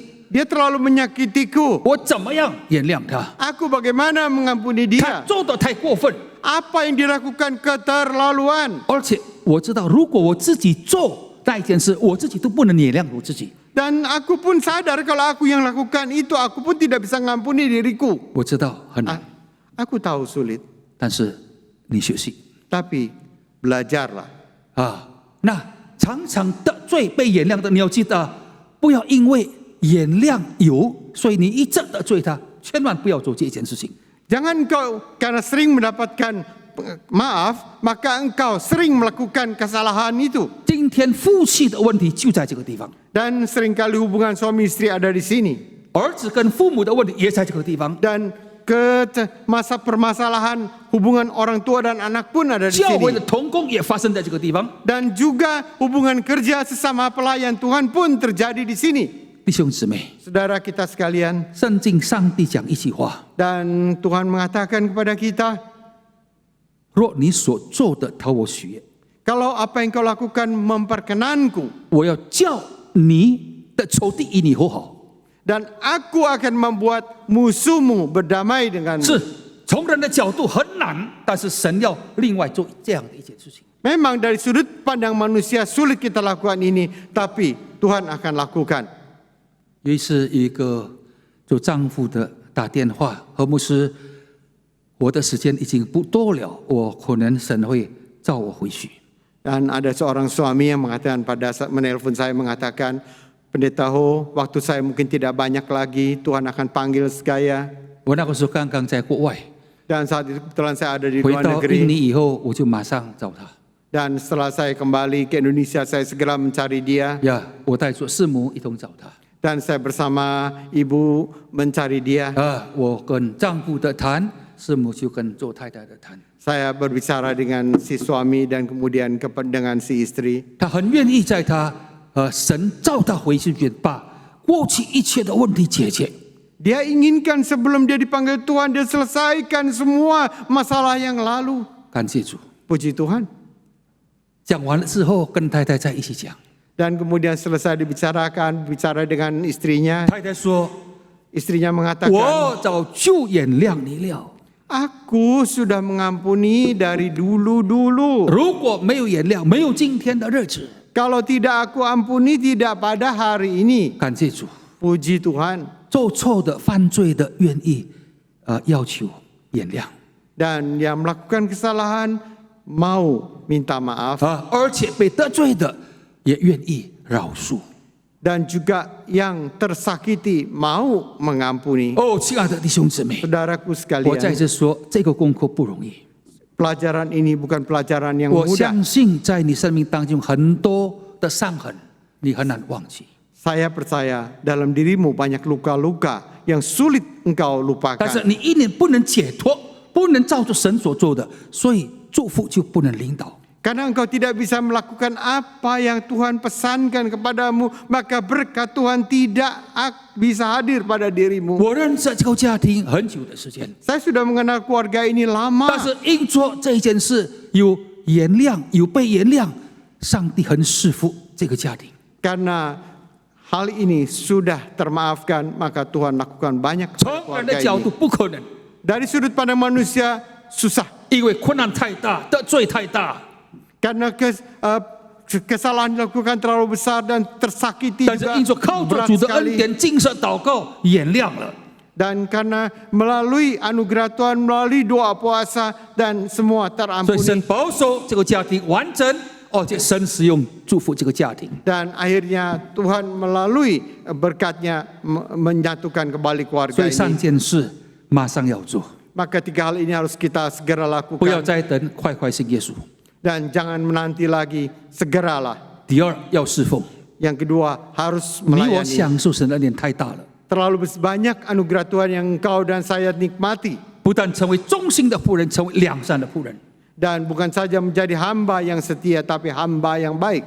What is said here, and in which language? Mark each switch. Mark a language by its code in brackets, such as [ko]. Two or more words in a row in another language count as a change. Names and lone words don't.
[id] Dia terlalu menyakitiku. [zh] 我怎么样原谅他？ [id] Aku bagaimana mengampuni [zh] 他 [id] dia? [zh] 做的太过分， [id] Apa yang dilakukan keterlaluan? [zh] 而且我知道，如果我自己做那一件事，我自己都不能原谅我自己。 [id] Dan aku pun sadar kalau aku yang lakukan itu, aku pun tidak bisa mengampuni diriku. [zh] 我知道很难， [id] Aku tahu sulit, [zh] 但是你学习 [id] tapi belajarlah. 啊。 [zh] 那常常得罪被原谅的，你要记得，不要因为原谅有，所以你一直得罪他，千万不要做这件事情。 [id] Jangan engkau karena sering mendapatkan maaf, maka engkau sering melakukan kesalahan itu. [zh] 今天夫妻的问题就在这个地方， [id] Dan seringkali hubungan suami istri ada di sini. [zh] 儿子跟父母的问题也在这个地方， [id] Dan masa permasalahan hubungan orang tua dan anak pun ada di [zh] 教会的 [id] sini. [zh] 同工也发生在这个地方。 [id] Dan juga hubungan kerja sesama pelayan Tuhan pun terjadi di sini. [zh] 弟兄姊妹， [id] Saudara kita sekalian, [zh] 圣经上帝讲一句话： [id] dan Tuhan mengatakan kepada kita, [zh] 若你所做的讨我喜悦， [id] kalau apa yang kau lakukan memperkenanku, [zh] 我要叫你的仇敌与你和好。 [id] dan aku akan membuat musuhmu berdamai denganmu. [zh] 是从人的角度很难，但是神要另外做这样的一件事情。 [id] Memang dari sudut pandang manusia sulit kita lakukan ini, tapi Tuhan akan lakukan. [zh] 有一次，有一个做丈夫的打电话，何牧师，我的时间已经不多了，我可能神会召我回去。 [id] Dan ada seorang suami yang mengatakan pada saat menelpon saya mengatakan, Pendeta Ho, waktu saya mungkin tidak banyak lagi, Tuhan akan panggil saya. [zh] 我那个时候刚刚在国外， [id] Dan saat itu kebetulan saya ada di [zh] 回 [id] luar [zh] 到印 [id] negeri. [zh] 尼以后，我就马上找他。 [id] Dan setelah saya kembali ke Indonesia, saya segera mencari dia. [zh] 呀，我带着师母一同找他。 [id] Dan saya bersama ibu mencari dia. [zh] 我跟丈夫的谈，师母就跟做太太的谈。 [id] Saya berbicara dengan si suami dan kemudian dengan si istri. [zh] 他很愿意在他神召他回去，把过去一切的问题解决。 [id] Dia inginkan sebelum dia dipanggil Tuhan, dia selesaikan semua masalah yang lalu. [zh] 感谢主。 [id] Puji Tuhan. [zh] 讲完了之后，跟太太在一起讲。 [id] Dan kemudian selesai dibicarakan, bicara dengan istrinya. [zh] 太太说 [id] Istrinya：“ mengatakan, [zh] 我早就原谅你了。 [id] Aku sudah mengampuni dari dulu-dulu. [zh] 如果没有原谅，没有今天的日子。 [id] Kalau tidak aku ampuni, tidak pada hari ini. [zh] 感谢主， [id] Puji Tuhan. [zh] 做错的、犯罪的，愿意要求原谅。 [id] Dan yang melakukan kesalahan mau minta maaf. [zh] 而且被得罪的也愿意饶恕。 [id] Dan juga yang tersakiti mau mengampuni. [zh] 哦，亲爱的弟兄姊妹， [id] Saudaraku [zh] 我再 [id] sekalian, [zh] 次说，这个功课不容易。 [id] pelajaran ini bukan pelajaran yang [zh] 我 [id] mudah. [zh] 相信在你生命当中很多的伤痕，你很难忘记。 [id] Saya percaya dalam dirimu banyak luka-luka yang sulit engkau [zh] 但是 [id] lupakan. [zh] 你一年不能解脱，不能照着神所做的，所以祝福就不能领导。 [id] Karena engkau tidak bisa melakukan apa yang Tuhan pesankan kepadamu, maka berkat Tuhan tidak bisa hadir pada dirimu. [zh] 我认识这个家庭很久的时间， [id] Saya sudah mengenal keluarga ini lama. [zh] 但是因做这一件事有原谅，有被原谅，上帝很赐福这个家庭。 [id] Karena hal ini sudah termaafkan, maka Tuhan lakukan banyak [zh] 从 [id] kepada [zh] 人的 [id] keluarga [zh] 角度 [id] ini. [zh] 不可能， [id] Dari sudut pandang manusia susah. [zh] 因为困难太大，得罪太大。 [id] Karena kesalahan dilakukan terlalu besar dan tersakiti [zh] 但是 [id] juga [zh] 因着靠着 [id] berat [zh] 主的恩 [id] sekali. [zh] 典、禁食、祷告，原谅了。 [id] Dan karena melalui anugerah Tuhan, melalui doa puasa dan semua [zh] 所以神 [id] terampuni. [zh] 保守这个家庭完整，而且神使用祝福这个家庭。 [id] Dan akhirnya Tuhan melalui berkatnya menyatukan kembali [zh] 所 [id] keluarga [zh] 以三 [id] ini. [zh] 件事马上要做， [id] Maka 3 hal ini harus kita segera [zh] 不要 [id] lakukan. [zh] 再等，快快信耶稣。 [id] Dan jangan menanti lagi, segeralah. [zh] 第二，要侍奉。 [id] Yang kedua, harus [zh] 你我 [id] melayani. [zh] 享受神的恩典太大了， [id] Terlalu banyak anugerah Tuhan yang engkau dan saya nikmati. [zh] 不但成为忠心的仆人，成为良善的仆人， [id] Dan bukan saja menjadi hamba yang setia, tapi hamba yang baik.